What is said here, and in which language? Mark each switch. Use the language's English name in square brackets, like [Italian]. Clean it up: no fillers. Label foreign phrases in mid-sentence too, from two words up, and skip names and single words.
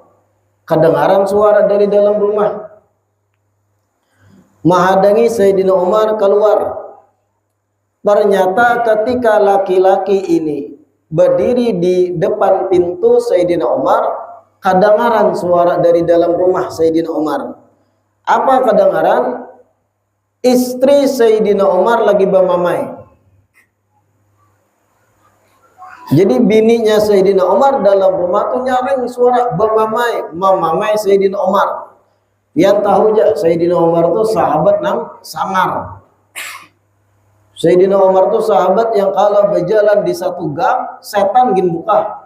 [Indonesian] Kedengaran suara dari dalam rumah. Menghadangi Sayyidina Umar keluar. Ternyata ketika laki-laki ini berdiri di depan pintu Sayyidina Umar, kedengaran suara dari dalam rumah Sayyidina Umar. Apa kedengaran? Istri Sayyidina Umar lagi bermamai. [Banjar] Jadi bininya Sayyidina Umar dalam rumah tuh nyaring suara memamai Sayyidina Umar. [Indonesian] Yang tahu aja Sayyidina Umar tuh sahabat nang sangar. Sayyidina Umar tuh sahabat yang kalau berjalan di satu gang, setan gin buka.